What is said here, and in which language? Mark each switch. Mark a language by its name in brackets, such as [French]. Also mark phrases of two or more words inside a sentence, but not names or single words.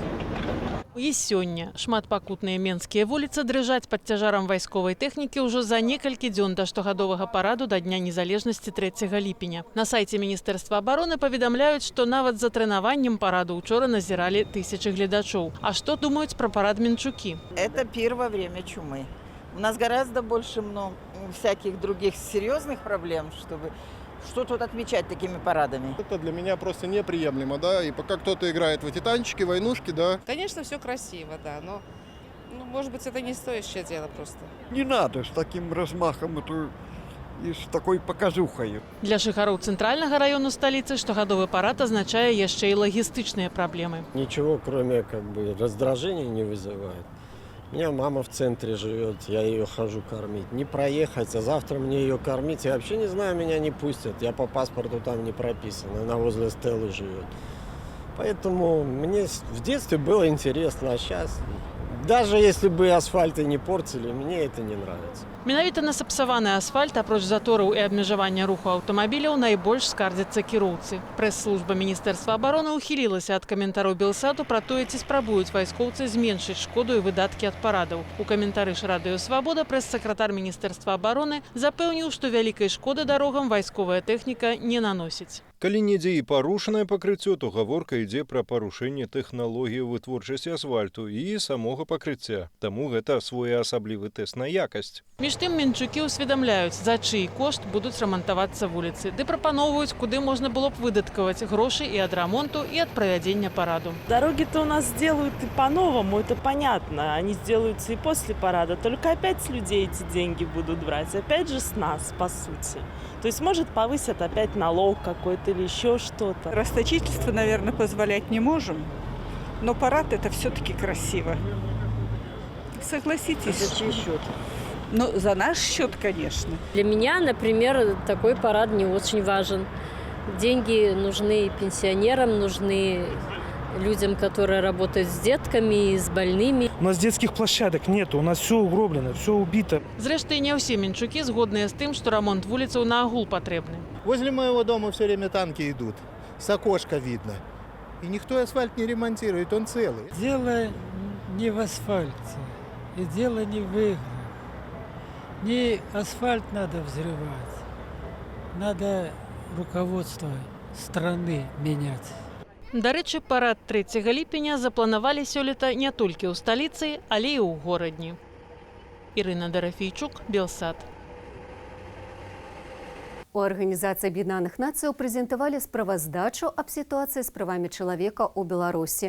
[Belarusian] І сёння шматпакутныя менскія вуліцы дрыжаць пад цяжарам вайсковай тэхнікі ўжо за некалькі дзён да штогадовага параду да Дня незалежнасці 3 ліпеня. На сайце Міністэрства абароны паведамляюць, што нават за трэнаваннем параду учора назіралі тысячы гледачоў. А што думаюць пра парад менчукі? [Russian] Это пир во время чумы. У нас гораздо больше всяких других серьезных проблем, чтобы что тут отмечать такими парадами. Это для меня просто неприемлемо, да, и пока кто-то играет в эти танчики, войнушки, да. Конечно, все красиво, да, но, может быть, это не стоящее дело просто. Не надо с таким размахом и с такой показухой. [Belarusian] Для жыхароў цэнтральнага раёну сталіцы штогадовы парад азначае яшчэ і лагістычныя праблемы. [Russian] Ничего, кроме раздражения не вызывает. У меня мама в центре живет, я ее хожу кормить. Не проехать, а завтра мне ее кормить. Я вообще не знаю, меня не пустят. Я по паспорту там не прописан, она возле Стеллы живет. Поэтому мне в детстве было интересно, а сейчас, даже если бы асфальты не портили, мне это не нравится. [Belarusian] Менавіта на сапсаваны асфальт, апроч затораў і абмежавання руху аўтамабіляў, найбольш скардзяцца кіроўцы. Прэс-служба Міністэрства абароны ўхілілася ад каментараў Белсату пра тое, ці спрабуюць вайскоўцы зменшыць шкоду і выдаткі ад парадаў. У каментары ж Радыё Свабода прэс-сакратар Міністэрства абароны запэўніў, што вялікай шкоды дарогам вайсковая тэхніка не наносіць. Калі недзе і парушанае пакрыццё, то гаворка ідзе пра парушэнне тэхналогіі вытворчасці асфальту і самога пакрыцця. Таму гэта своеасаблівы тэст на якасць. Між тым менчукі ўсведамляюць, за чый кошт будуць рамантавацца вуліцы, ды прапаноўваюць, куды можна было б выдаткаваць грошы і ад рамонту, і ад правядзення параду. [Russian] Дороги-то у нас сделают и по-новому, это понятно. Они сделаются и после парада, только опять с людей эти деньги будут брать, опять же с нас, по сути. То есть, может, повысят опять налог какой-то или еще что-то. Расточительство, наверное, позволять не можем, но парад это все-таки красиво. Согласитесь. За чей счет? Ну, за наш счет, конечно. Для меня, например, такой парад не очень важен. Деньги нужны пенсионерам, нужны людям, которые работают с детками и с больными. У нас детских площадок нет, у нас все угроблено, все убито. [Belarusian] Зрэшты, не ўсе мінчукі згодныя з тым, што рамонт вуліцаў на агул патрэбны. [Russian] Возле моего дома все время танки идут, с окошка видно. И никто асфальт не ремонтирует, он целый. Дело не в асфальте, и дело не в играх. Не асфальт надо взрывать, надо руководство страны менять. [Belarusian] Дарэчы, парад 3 ліпеня запланавалі сёлета не толькі ў сталіцы, але і ў горадні. Ірына Дарафейчук, Белсат. У Арганізацыі Аб'яднаных Нацый прэзентавалі справаздачу аб сітуацыі з правамі чалавека ў Беларусі.